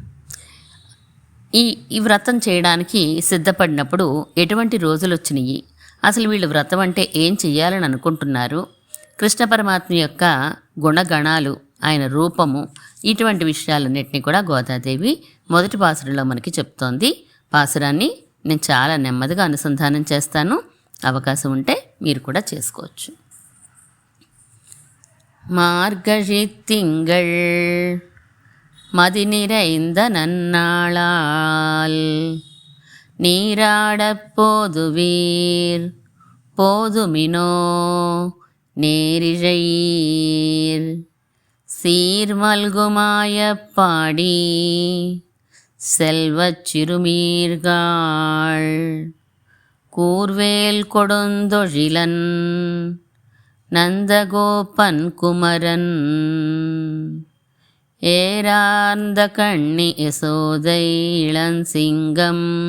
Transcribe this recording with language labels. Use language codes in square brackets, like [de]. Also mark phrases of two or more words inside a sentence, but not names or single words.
[te] ఈ వ్రతం చేయడానికి సిద్ధపడినప్పుడు ఎటువంటి రోజులు వచ్చినాయి, అసలు వీళ్ళు వ్రతం అంటే ఏం చెయ్యాలని అనుకుంటున్నారు, కృష్ణ పరమాత్మ యొక్క గుణగణాలు, ఆయన రూపము, ఇటువంటి విషయాలన్నింటినీ కూడా గోదాదేవి మొదటి పాసురంలో మనకి చెప్తోంది. పాసురాన్ని నేను చాలా నెమ్మదిగా అనుసంధానం చేస్తాను, అవకాశం ఉంటే మీరు కూడా చేసుకోవచ్చు. [ta] మార్గழி திங்கள் மதி நிறைந்த நன்னாளால் நீராடப் போதுவீர் போதுமினோ நேரிழையீர் சீர்மல்குமாயப்பாடி செல்வச் சிறுமீர்காள் கூர்வேல் கொடுந்தொழிலன் நந்தகோபன் குமரன் ஏரார்ந்த கண்ணி யசோதை இளஞ்சிங்கம்